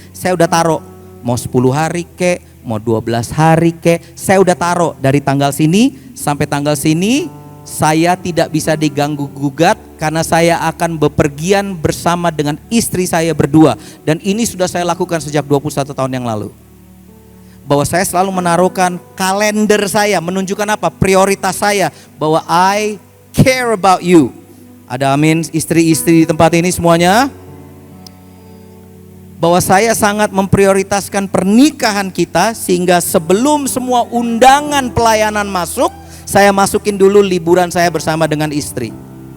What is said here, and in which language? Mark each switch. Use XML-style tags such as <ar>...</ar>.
<id>Saya udah taruh mau 10 hari kek, mau 12 hari kek, saya udah taruh dari tanggal sini sampai tanggal sini. Saya tidak bisa diganggu gugat karena saya akan bepergian bersama dengan istri saya berdua. Dan ini sudah saya lakukan sejak 21 tahun yang lalu. Bahwa saya selalu menaruhkan kalender saya, menunjukkan apa? Prioritas saya, bahwa</id> <en>I care about you.</en> <id>Ada amin istri-istri di tempat ini semuanya? Bahwa saya sangat memprioritaskan pernikahan kita, sehingga sebelum semua undangan pelayanan masuk, saya masukin dulu liburan saya bersama dengan istri.</id>